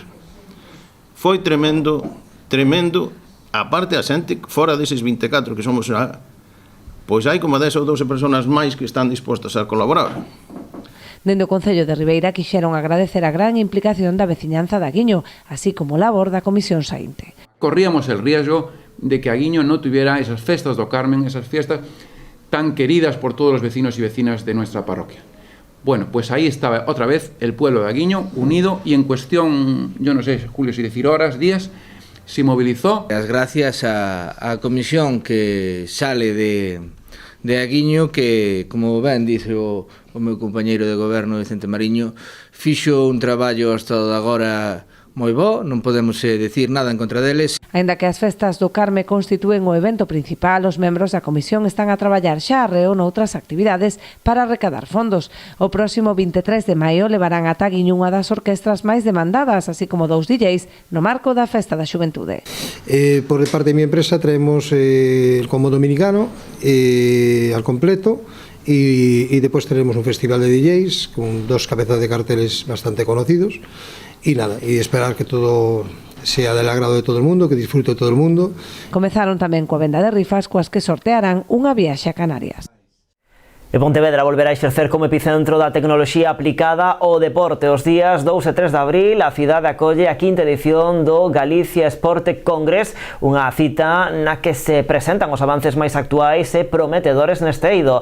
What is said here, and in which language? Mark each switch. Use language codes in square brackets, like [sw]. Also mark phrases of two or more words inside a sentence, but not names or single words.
[gl] Foi tremendo, aparte a xente fora deses 24 que somos xa, pois hai como 10 ou 12 persoas máis que están dispostas a colaborar. Dende o Concello de Ribeira quixeron agradecer a gran implicación da veciñanza de Aguiño, así como o labor da comisión saínte. [es] Corríamos el riesgo de que Aguiño no tuviera esas [gl] festas do [es] Carmen, esas fiestas tan queridas por todos los vecinos y vecinas de nuestra parroquia. Bueno, pues ahí estaba otra vez el pueblo de Aguiño unido y en cuestión, yo no sé, Julio, si decir horas, días, se movilizó. [gl] As gracias á comisión que sale de Aguiño que, como ben dice o meu compañeiro de goberno Vicente Mariño, fixo un traballo hasta de agora moi bo, non podemos decir nada en contra deles. Aínda que as festas do Carme constitúen o evento principal, os membros da comisión están a traballar xa arreo noutras actividades para recadar fondos. O próximo 23 de maio levarán ata Aguiño unha das orquestras máis demandadas, así como 2 DJs, no marco da Festa da Xuventude. [es] Por parte de mi empresa traemos el combo dominicano al completo y después tenemos un festival de DJs con 2 cabezas de carteles bastante conocidos. Y nada, y esperar que todo sea del agrado de todo el mundo, que disfrute todo el mundo. [gl] Comezaron tamén coa venda de rifas coas que sortearán unha viaxe a Canarias. E Pontevedra volverá a exercer como epicentro da tecnoloxía aplicada ao deporte. Os días 2 e 3 de abril, a cidade acolle a 5ª edición do Galicia Sport Congress, unha cita na que se presentan os avances máis actuais e prometedores neste eido.